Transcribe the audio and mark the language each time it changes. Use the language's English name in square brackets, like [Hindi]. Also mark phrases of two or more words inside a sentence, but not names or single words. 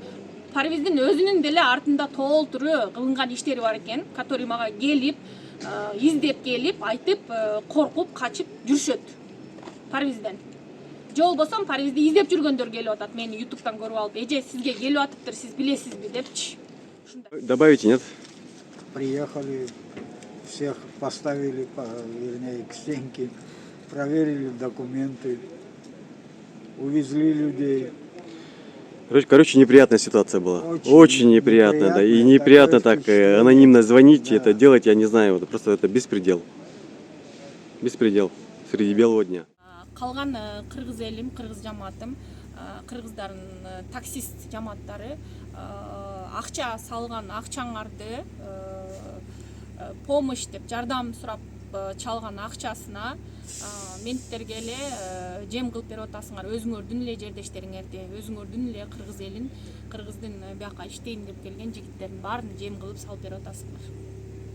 [Kyrgyz] Парвиздин өзүнүн деле артында толтуру кылынган иштери бар экен, который мага келип, издеп келип, айтып, коркуп, качып жүрүшөт Парвизден. Же болбосо Парвизди издеп жүргөндөр келип атат, мени ютубтан көрүп алып, эже сизге келип атыптыр, сиз билесизби депчи. [Russian] Добавите, нет? Приехали, всех поставили, вернее, к стенке, проверили документы, увезли людей. Короче, неприятная ситуация была. Очень неприятно, да. И неприятно так анонимно звонить, это делать, я не знаю, просто это беспредел. Беспредел среди белого дня. [Kyrgyz] Калган кыргыз элим, кыргыз жамаатым, кыргыздардын таксист жамааттары акча салган акчаңарды помощь деп жардам сурап чалган акчасына менттерге эле жем кылып берип атасыңар, өзүңөрдүн эле жердештериңерди, өзүңөрдүн эле кыргыз элин, кыргыздын бияка иштейин деп келген жигиттердин баарын жем кылып салып берип атасыңар.